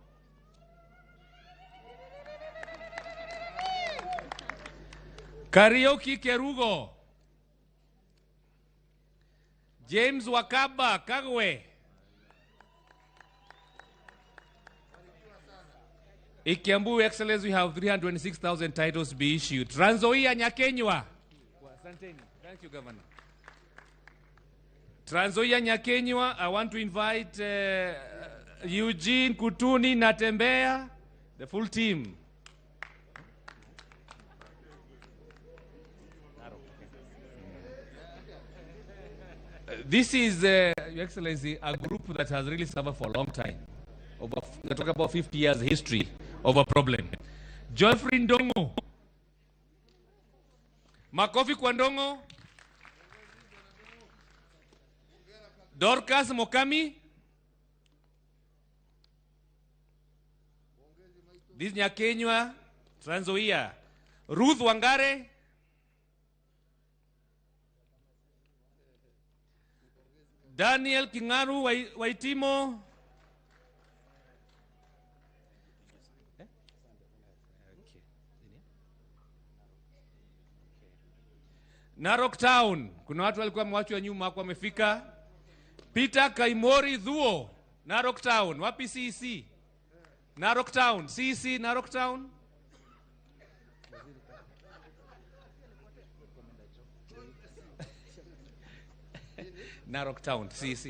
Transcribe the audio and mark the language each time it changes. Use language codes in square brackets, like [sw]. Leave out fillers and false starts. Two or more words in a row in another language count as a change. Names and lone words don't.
[en] Karaoke Kerugo. James Wakaba Kagwe. In Kiambu, Excellence, we have 306,000 titles to be issued. Trans Nzoia Nyakenywa. Thank you, Governor. Trans Nzoia Nyakenywa, I want to invite Eugene, Kutuni, Natembea, the full team. This is, Your Excellency, a group that has really suffered for a long time. We're talking about 50 years history of a problem. [sw] Geoffrey Ndongo. Makofi kwa Ndongo. [en] Dorcas Mokami. This Nyakenywa, Trans Nzoia. Ruth Wangare. Daniel Kingaru Waitimo. [sw] Narok Town, kuna watu walikuwa mwachwa nyuma kwa wamefika. Peter Kaimori Dhuo, Narok Town, wapi CC? Narok Town, CC Narok Town. Narok Town, CC.